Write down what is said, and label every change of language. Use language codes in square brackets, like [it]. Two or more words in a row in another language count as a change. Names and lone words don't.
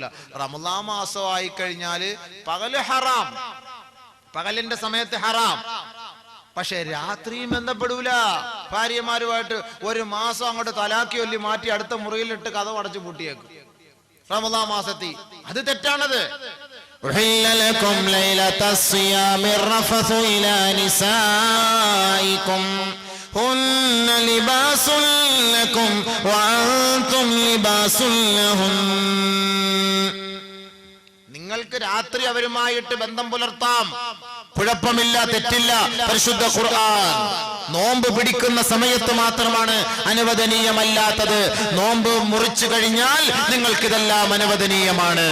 [ml] റമദാൻ മാസമായി കഴിഞ്ഞാല് പകല് ഹറാം, പകലിന്റെ സമയത്ത് ഹറാം, പക്ഷെ രാത്രിയും ബന്ധപ്പെടൂല. ഭാര്യമാരുമായിട്ട് ഒരു മാസം അങ്ങോട്ട് തലാക്കി ഒല്ലി മാറ്റി അടുത്ത മുറിയിലിട്ട് കഥ അടച്ചു പൂട്ടിയേക്കും റമദാൻ മാസത്തിൽ. അത് തെറ്റാണത്. [ar] أحل لكم ليلة الصيام الرفث إلى نسائكم هن لباس لكم وأنتم لباس لهن. [ml] നിങ്ങൾക്ക് രാത്രി അവരുമായിട്ട് ബന്ധം പുലർത്താം, കുഴപ്പമില്ല, തെറ്റില്ല. പരിശുദ്ധ ഖുർആൻ നോമ്പ് പിടിക്കുന്ന സമയത്ത് മാത്രമാണ് അനുവദനീയമല്ലാത്തത്. നോമ്പ് മുറിച്ചു കഴിഞ്ഞാൽ നിങ്ങൾക്കിതെല്ലാം അനുവദനീയമാണ്.